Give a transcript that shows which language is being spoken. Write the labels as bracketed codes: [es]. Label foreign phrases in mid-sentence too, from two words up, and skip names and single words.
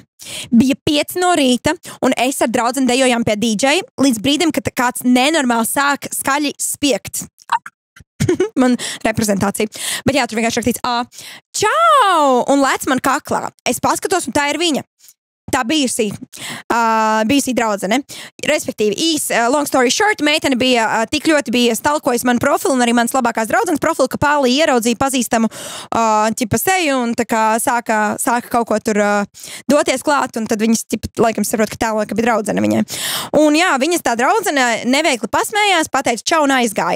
[lv] Bija 5 no rīta, un es ar draudzeni dejojām pie DJ, līdz brīdim, kad kāds nenormāli sāk skaļi spiegt. Man reprezentācija. Bet jā, tur vienkārši rakstīts, čau! Un lec man kaklā. Es paskatos, un tā ir viņa. Tā bijusī draudzene. Respektīvi, [en] long story short, [lv] meitene bija tik ļoti bija stalkojis manu profilu un arī manas labākās draudzenes profilu, ka Pāli ieraudzīja pazīstamu ķipa seju un tā kā sāka kaut ko tur doties klāt, un tad viņas laikam saprot, ka tā bija draudzene viņai. Un jā, viņas tā draudzene neveikli pasmējās, pateica čau un aizgāja.